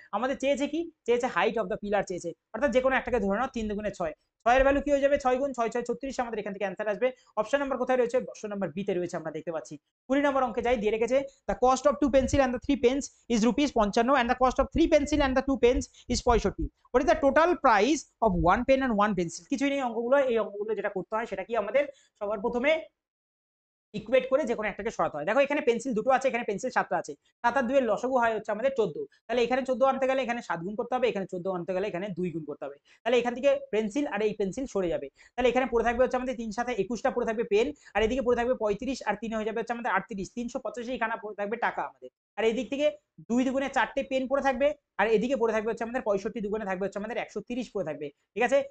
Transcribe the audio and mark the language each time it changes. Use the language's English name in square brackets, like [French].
[Bangla] আমাদের চেয়েছে কি, চেয়েছে হাইট অফ দ্য পিলার চেয়েছে, অর্থাৎ যে কোনো একটাকে ধরে নাও 3 দুগুণে 6, 6 এর ভ্যালু কি হয়ে যাবে 6 গুণ 6 6 36, আমাদের এখান থেকে অ্যান্সার আসবে। অপশন নাম্বার কোথায় রয়েছে, অপশন নাম্বার বি তে রয়েছে, আমরা দেখতে পাচ্ছি। 20 নম্বর অঙ্কে যাই, দিয়ে রেখেছে [English] The cost of 2 pencil and the 3 pens is ₹55 and the cost of 3 pencil and the 2 pens is 65. What is the total price of 1 pen and 1 pencil? [Bangla] কিছুই নেই অঙ্কগুলো, এই অঙ্কগুলো যেটা করতে হয় সেটা কি আমাদের সবার প্রথমে ইকুয়েট করে যে কোনো একটাকে সরাতে হয়। দেখো এখানে পেন্সিল দুটো আছে, এখানে পেন্সিল 7টা আছে, 7 আর 2 এর লসাগু হয় হচ্ছে আমাদের 14, তাহলে এখানে 14 আনতে গেলে এখানে 7 গুণ করতে হবে, এখানে 14 আনতে গেলে এখানে 2 গুণ করতে হবে, তাহলে এখান থেকে পেন্সিল আর এই পেন্সিল সরে যাবে, তাহলে এখানে পড়ে থাকবে হচ্ছে আমাদের 3 7 21টা পড়ে থাকবে পেন, আর এদিকে পড়ে থাকবে 35 আর 3 হয়ে যাবে হচ্ছে আমাদের 38, 385 খানা পড়ে থাকবে টাকা আমাদের, আর এদিক থেকে 2 দুগুণে 4টে পেন পড়ে থাকবে, আর এদিকে পড়ে থাকবে হচ্ছে আমাদের 65 দুগুণে থাকবে হচ্ছে আমাদের 130 পড়ে থাকবে, ঠিক আছে।